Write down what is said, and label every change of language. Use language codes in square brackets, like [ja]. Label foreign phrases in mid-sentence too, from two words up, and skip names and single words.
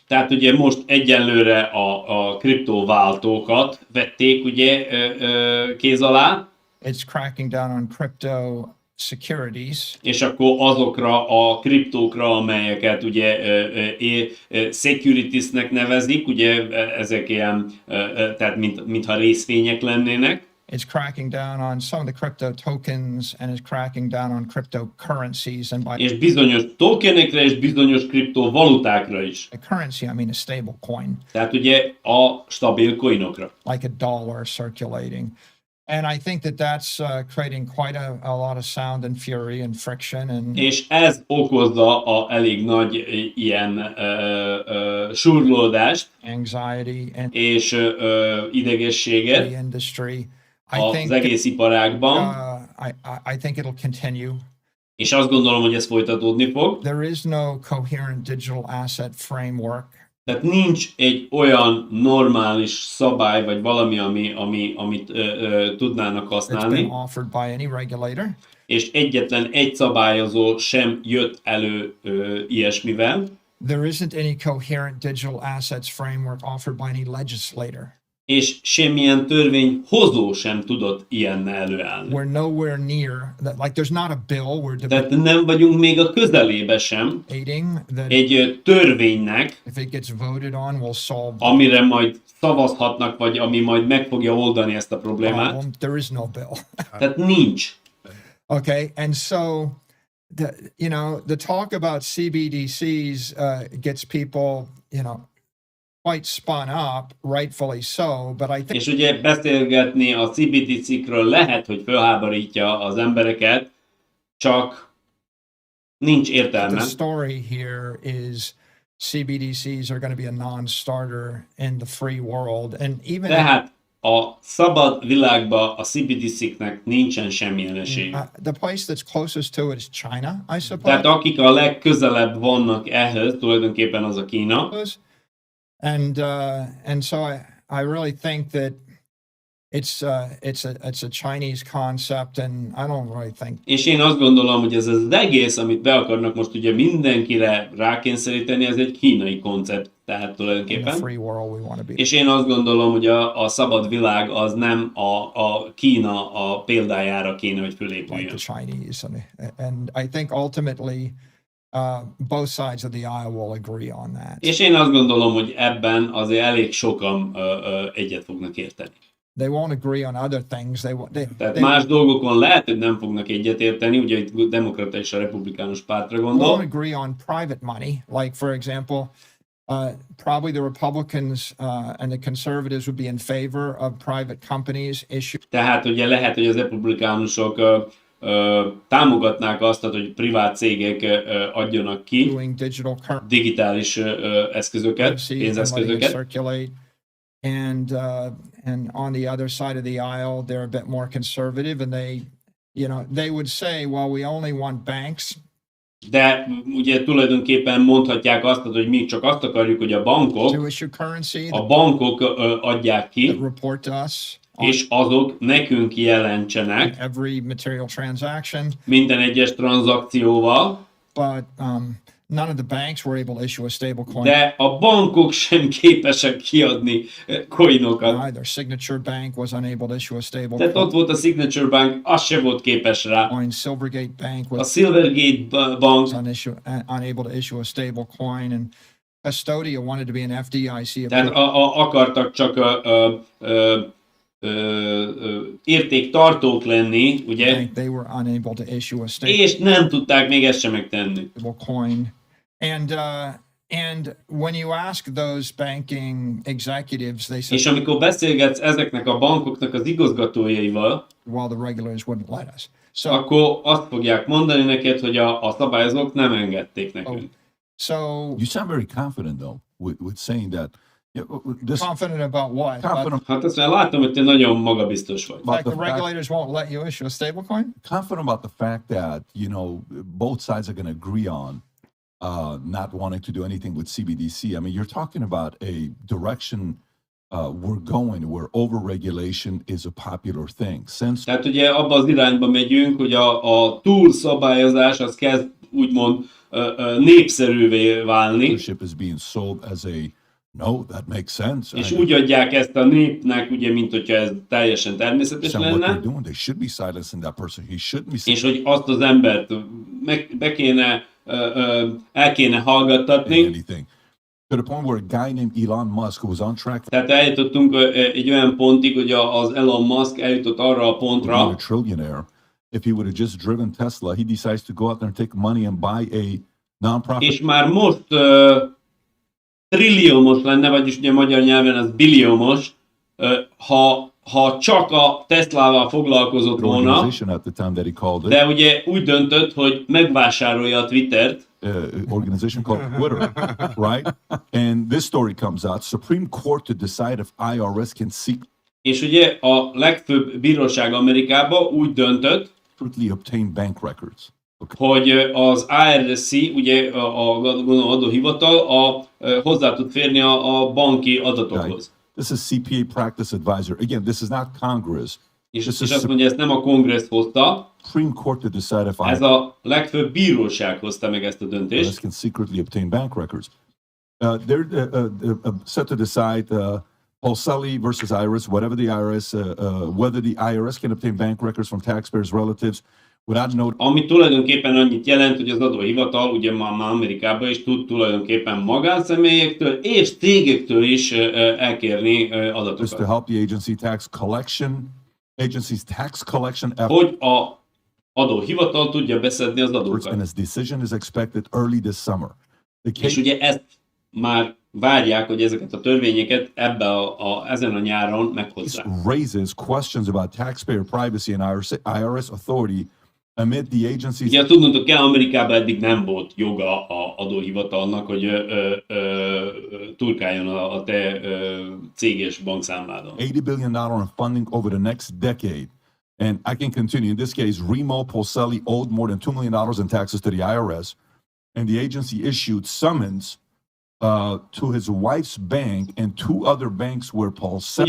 [hu] Tehát ugye most egyelőre a kriptováltókat vették ugye kéz alá, [en] It's cracking down on crypto securities. [hu] és akkor azokra a kriptókra, amelyeket ugye securitiesnek nevezik, ugye ezek ilyen, tehát mintha részvények lennének, [en] It's cracking down on some of the crypto tokens and it's cracking down on cryptocurrencies. And by [hu] és bizonyos tokenekre és bizonyos kriptovalutákra is. [en] a currency, I mean a stable coin, [hu] Tehát ugye a stabil coinokra. [en] like a dollar circulating. And I think that that's creating quite a lot of sound and fury and friction. And [hu] És ez okozza a elég nagy ilyen surlódást [en] anxiety and [hu] és [en] the [hu] idegességet [en] industry. I [hu] az [en] think [hu] egész iparágban, [en] I think it'll continue. [hu] és azt gondolom, hogy ez folytatódni fog. [en] There is no coherent digital asset framework. [hu] Tehát nincs egy olyan normális szabály, vagy valami, amit tudnának [en] It's been [hu] használni, [en] offered by any regulator. [hu] és egyetlen egy szabályozó sem jött elő ilyesmivel, [en] There isn't any coherent digital assets framework offered by any legislator. [hu] és semmilyen törvényhozó sem tudott ilyennel előállni. [en] We're nowhere near that. Like there's not a bill we're [hu] Tehát nem vagyunk még a közelébe sem [en] debating that [hu] egy törvénynek, [en] if it gets voted on will solve the [hu] amire majd szavazhatnak, vagy ami majd meg fogja oldani ezt a problémát. [en] problem. There is no bill. [hu] Tehát nincs. [en] Okay, and so the talk about CBDCs gets people quite spun up, rightfully so. But I think [hu] És ugye beszélgetni a CBDC-kről lehet, hogy felháborítja az embereket, csak nincs [en] the [hu] értelme. [en] story here is CBDCs are going to be a non-starter in the free world, and even [hu] Tehát a szabad világban a CBDC-knek nincsen semmilyen esély. [en] the place that's closest to it is China, I suppose. [hu] Tehát akik a legközelebb vannak ehhez, tulajdonképpen az a Kína. [en] And so I really think that it's a Chinese concept, and I don't really think [hu] És én azt gondolom, hogy ez az egész, amit be akarnak most ugye mindenkire rákényszeríteni, ez egy kínai koncept, tehát [en] in the [hu] tulajdonképpen. [en] free world we want to be. [hu] És én azt gondolom, hogy a szabad világ az nem a Kína a példájára kéne, hogy [en] Like [hu] fölépüljön. [en] the Chinese, and I think ultimately both sides of the aisle will agree on that. [hu] És én azt gondolom, hogy ebben azért elég sokan egyet fognak érteni. [en] They won't agree on other things. [hu] Tehát más dolgokon lehet, hogy nem fognak egyetérteni, ugye itt a demokrata és a republikánus pártra [en] won't [hu] gondol, [en] agree on private money. Like for example, Probably the Republicans and the conservatives would be in favor of private companies issuing [hu] Tehát ugye lehet, hogy az republikánusok támogatnák azt, hogy privát cégek adjanak ki [en] digital currency [hu] digitális eszközöket, [en] and letting it [hu] pénzeszközöket. [en] circulate. And on the other side of the aisle, they're a bit more conservative, and they would say, well, we only want banks. [hu] De ugye tulajdonképpen mondhatják azt, hogy mi csak azt akarjuk, hogy a bankok adják ki, [en] report to us [hu] és azok nekünk jelentsenek [en] every material transaction. [hu] Minden egyes tranzakcióval, [en] But none of the banks were able to issue a stable coin. [hu] de a bankok sem képesek kiadni coinokat. [en] Either Signature Bank was unable to issue a stable [hu] Tehát ott volt a Signature Bank, az se volt képes rá. [en] coin. Silvergate Bank [hu] A [en] was [hu] Silvergate Bank [en] unable to issue a stable coin, and Custodia wanted to be an FDIC. [hu] Tehát akartak csak értéktartók lenni, ugye? [en] They were unable to issue a stable [hu] És nem tudták még ezt sem megtenni. [en] coin. And when you ask those banking executives, they [hu] És [en] said, [hu] amikor beszélgetsz ezeknek a bankoknak az igazgatójaival, [en] well, the regulators wouldn't let us. So, [hu] akkor azt fogják mondani neked, hogy a szabályozók nem engedték nekünk. [en] You sound very confident, though, with saying that. This confident about what? confident, [hu] Hát azt már látom, hogy te nagyon magabiztos vagy. [en] about Like the the fact, regulators won't let you issue a stable coin? confident about the fact that both sides are going to agree on not wanting to do anything with CBDC. I mean, you're talking about a direction we're going where overregulation is a popular thing. Since [hu] Tehát ugye abba az irányba megyünk, hogy a túlszabályozás az kezd úgymond népszerűvé válni, [en] leadership is being sold as a no, that makes sense. [hu] és [en] And [hu] úgy adják ezt a népnek, ugye, mint hogyha ez teljesen természetes [en] what they're [hu] lenne, [en] doing, they should be silencing that person. He shouldn't be [hu] és hogy azt az embert el kéne hallgattatni. [en] anything. To the point where a guy named Elon Musk, who was on track for [hu] Tehát eljutottunk egy olyan pontig, hogy az Elon Musk eljutott arra a [en] being [hu] pontra, [en] a trillionaire, if he would have just driven Tesla, he decides to go out there and take money and buy a nonprofit. [hu] és már most trilliómos lenne, vagyis ugye magyar nyelven az billiómos, ha csak a Teslával foglalkozott volna, [en] organization at the time that he called it, [hu] de ugye úgy döntött, hogy megvásárolja a Twittert, [en] organization called Twitter, right? And this story comes out. Supreme Court to decide if IRS can [hu] és ugye a legfőbb bíróság Amerikában úgy döntött, [en] secretly obtain bank records. [hu] hogy az IRS, ugye a adóhivatal hozzá tud férni a banki adatokhoz. [en] This is CPA practice advisor. Again, this is not Congress. [hu] És [en] This [hu] azt [en] is [hu] mondja, ezt nem a kongressz hozta, [en] Supreme Court to decide if [hu] ez a legfőbb bíróság hozta meg ezt a IRS döntést. [en] can secretly obtain bank records. They're set to decide Polselli versus IRS, whatever the IRS, whether the IRS can obtain bank records from taxpayers' relatives without note. [hu] Ami tulajdonképpen annyit jelent, hogy az adóhivatal ugye már Amerikában is tud tulajdonképpen magánszemélyektől és cégektől is elkérni [en] Just to [hu] adatokat. [en] help the agency's tax collection efforts, [hu] Hogy a adóhivatal tudja beszedni az [en] and [hu] adókat. [en] its decision is expected early this summer. The [hu] És [en] case [hu] ugye ezt már várják, hogy ezeket a törvényeket ezen a nyáron meghozzák. [en] raises questions about taxpayer privacy and IRS authority amid the agency's [hu] Ugye tudnotok kell, Amerikában eddig nem volt joga a adóhivatalnak, hogy turkáljon a te cég és bankszámládon. [en] $80 billion in funding over the next decade. And I can continue. In this case, Remo Polselli owed more than $2 million in taxes to the IRS, and the agency issued summons to his wife's bank and two other banks where Polselli